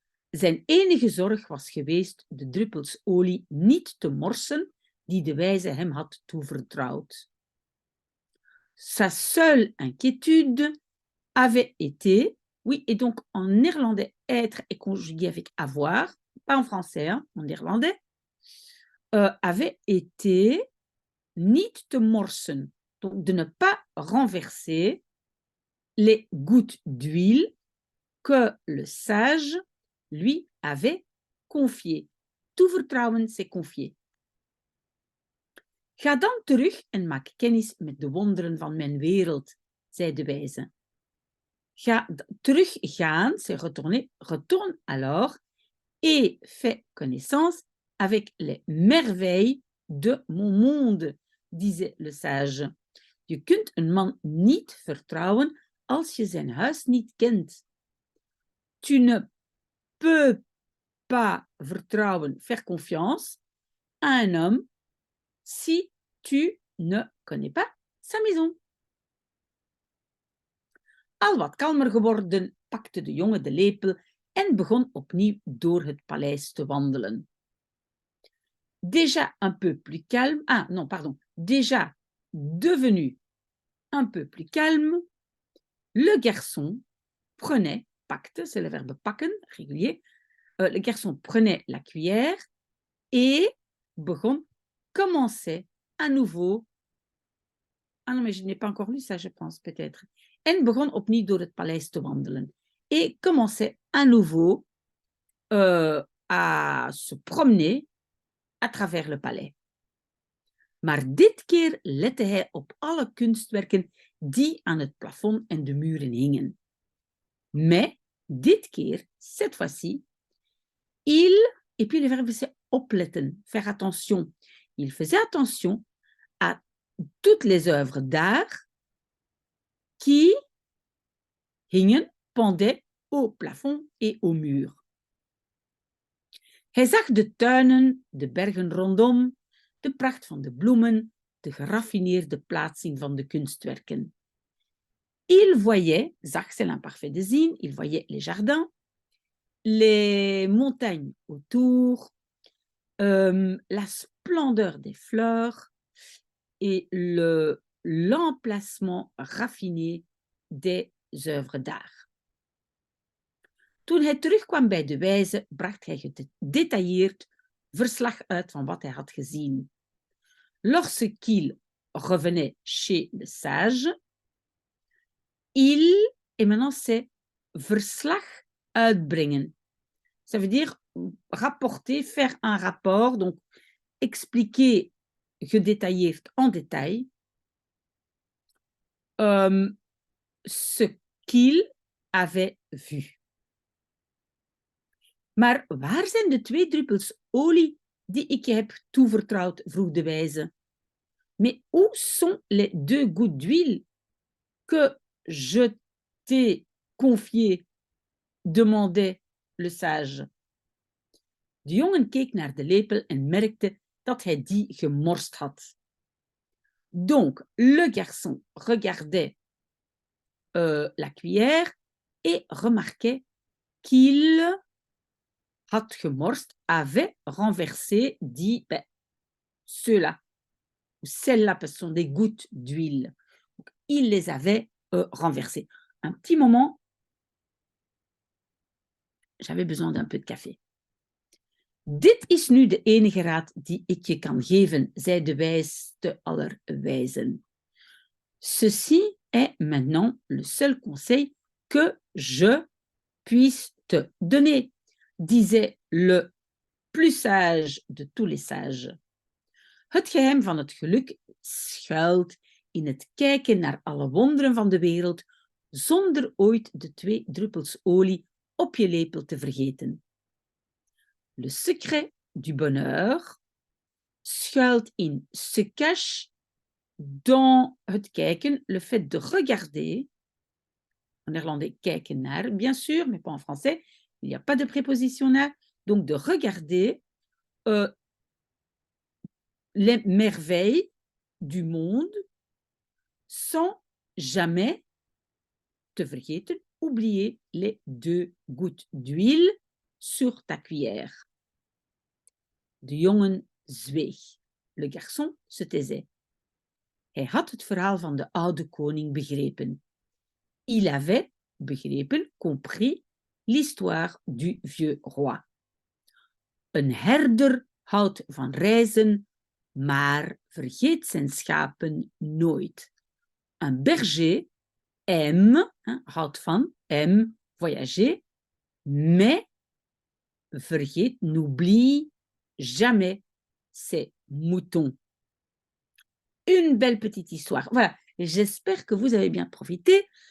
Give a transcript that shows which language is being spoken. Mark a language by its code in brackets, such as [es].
[nl] Zijn enige zorg was geweest de druppels olie niet te morsen die de wijze hem had toevertrouwd. [fr] Sa seule inquiétude avait été, oui, et donc en néerlandais, être est conjugué avec avoir, pas en français, hein, en néerlandais, avait été [nl] niet te morsen, [fr] donc de ne pas renverser les gouttes d'huile que le sage lui avait confiées. Toevertrouwen, c'est confier. [nl] Ga dan terug en maak kennis met de wonderen van mijn wereld, zei de wijze. [fr] Teruggaan, c'est retourner, retourne alors et fais connaissance avec les merveilles de mon monde, disait le sage. [nl] Je kunt een man niet vertrouwen als je zijn huis niet kent. [fr] Tu ne peux pas vertrouwen, faire confiance à un homme si tu ne connais pas sa maison. [nl] Al wat kalmer geworden, pakte de jongen de lepel en begon opnieuw door het paleis te wandelen. [fr] Déjà un peu plus calme, déjà devenu un peu plus calme, le garçon prenait, pakte, c'est le verbe pakken, régulier, le garçon prenait la cuillère et commençait à nouveau. Ah non, mais je n'ai pas encore lu ça, je pense, peut-être. [nl] En begon opnieuw door het paleis te wandelen. [fr] Et commençait à nouveau à se promener à travers le palais. [nl] Maar dit keer lette hij op alle kunstwerken die aan het plafond en de muren hingen. [fr] Mais [nl] dit keer, [fr] cette fois-ci, et puis le verbe c'est opletten, faire attention. Il faisait attention à toutes les œuvres d'art qui hingen, pendaient au plafond et au mur. [nl] Hij zag de tuinen, de bergen rondom, de pracht van de bloemen, de geraffineerde plaatsing van de kunstwerken. [fr] Il voyait, zag c'est l'imparfait de zien, il voyait les jardins, les montagnes autour, la splendeur des fleurs et l'emplacement raffiné des œuvres d'art. [nl] Toen hij terugkwam bij de wijze, bracht hij gedetailleerd verslag uit van wat hij had gezien. [fr] Lorsqu'il revenait chez le sage, et maintenant c'est [nl] verslag uitbrengen. [fr] Ça veut dire rapporter, faire un rapport, donc expliquer gedétailleerd en détail ce qu'il avait vu. [nl] Maar waar zijn de 2 druppels olie die ik je heb toevertrouwd, vroeg de wijze. [fr] Mais où sont les 2 gouttes d'huile que je t'est confié? Demandait le sage. [nl] De jongen keek naar de lepel en merkte dat hij die gemorst had. [fr] Donc, le garçon regardait la cuillère et remarquait qu'il [nl] had gemorst, [fr] avait renversé, dit ceux-là, ou celles-là, parce que ce sont des gouttes d'huile. Il les avait renversées. Un petit moment, j'avais besoin d'un peu de café. [nl] Dit is nu de enige raad die ik je kan geven, zei de wijste aller wijzen. [fr] Ceci est maintenant le seul conseil que je puisse te donner, disait le plus sage de tous les sages. [nl] Het geheim van het geluk schuilt in het kijken naar alle wonderen van de wereld, zonder ooit de 2 druppels olie op je lepel te vergeten. [fr] Le secret du bonheur [nl] schuilt in, [fr] se cache dans [nl] het kijken, [fr] le fait de regarder, en néerlandais [nl] kijken naar, [fr] bien sûr, mais pas en français, il n'y a pas de préposition naar, donc de regarder les merveilles du monde sans jamais [nl] te vergeten, [fr] oublier les 2 gouttes d'huile sur ta cuillère. [nl] De jongen zweeg. [fr] Le garçon se taisait. [nl] Hij had het verhaal van de oude koning begrepen. [fr] Il avait begrepen, compris, l'histoire du vieux roi. [nl] Een herder houdt van reizen, maar vergeet zijn schapen nooit. [fr] Un berger aime, [nl] houdt van, [fr] aime voyager, mais vergeet, n'oublie jamais ses moutons. Une belle petite histoire. Voilà, j'espère que vous avez bien profité.